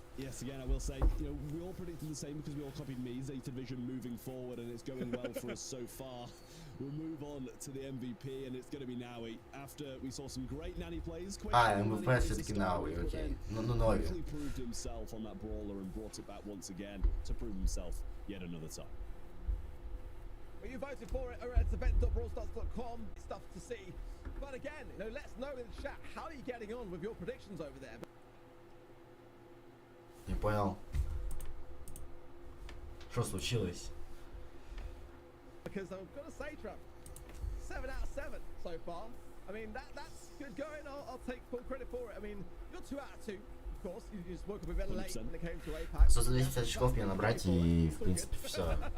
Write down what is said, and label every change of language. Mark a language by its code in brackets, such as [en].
[en] Yes, again, I will say, you know, we all predicted the same because we all copied Mi's division moving forward, and it's going well for us so far. We'll move on to the MVP, and it's going to be Navi. After we saw some great nanny plays, [ru] MVP все-таки Navi, окей. Ну, Нави. [en] Proved himself on that brawler and brought it back once again to prove himself yet another time. Well, you voted for it over at event.brawlstars.com. Stuff to see. But again, you know, let's know in the chat, how are you getting on with your predictions over there? [ru] Не понял. Что случилось? [en] Because I've got to say, Trump, 7 out of 7 so far. I mean, that's good going. I'll take full credit for it. I mean, you're 2 out of 2. Of course, you just woke up a bit late when it came to APAC. [ru] 110 очков мне набрать и, в принципе, все.